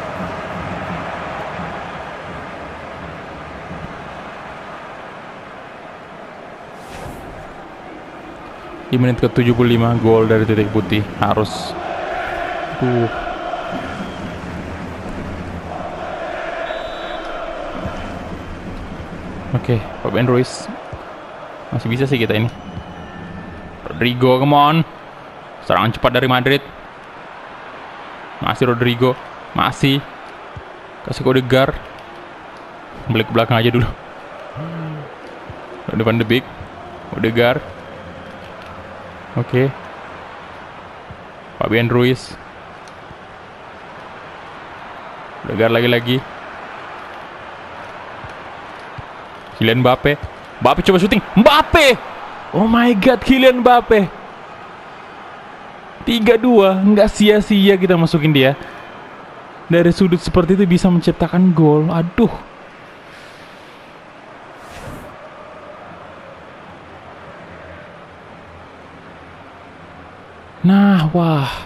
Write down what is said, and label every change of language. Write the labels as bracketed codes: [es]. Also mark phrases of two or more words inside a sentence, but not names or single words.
[id] Di menit ke-75 gol dari titik putih harus. Oke, Fabian Ruiz. Masih bisa sih kita ini. Rodrigo, [en] come on. [id] Serangan cepat dari Madrid. Masih Rodrigo. Masih. Kasih kode Odegaard. Balik ke belakang aja dulu. Van de Beek. Odegaard. Oke. Fabian Ruiz. Odegaard lagi-lagi. Kylian Mbappe. Mbappe coba syuting. Mbappe! [en] Oh my god, [id] Kylian Mbappe. 3-2. Nggak sia-sia kita masukin dia. Dari sudut seperti itu bisa menciptakan gol. Aduh. Nah, wah.